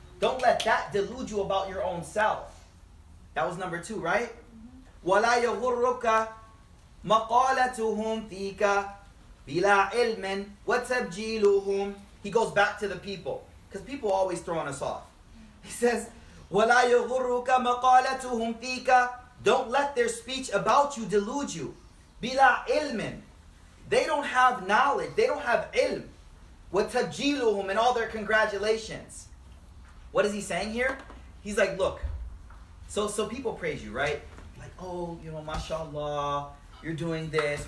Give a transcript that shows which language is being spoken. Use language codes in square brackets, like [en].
[en] Don't let that delude you about your own self. That was number two, right? [ar] وَلَا يَغُرُّكَ مَقَالَتُهُمْ فِيكَ بِلَا عِلْمٍ وَتَبْجِيلُهُمْ. [en] He goes back to the people, because people always throwing us off. He says, [ar] وَلَا يَغُرُّكَ مَقَالَتُهُمْ فِيكَ. [en] Don't let their speech about you delude you. [ar] بِلَا عِلْمٍ. [en] They don't have knowledge. They don't have ilm. [ar] وَتَبْجِيلُهُمْ, [en] and all their congratulations. What is he saying here? He's like, look, so people praise you, right? Like, oh, you know, mashallah, you're doing this.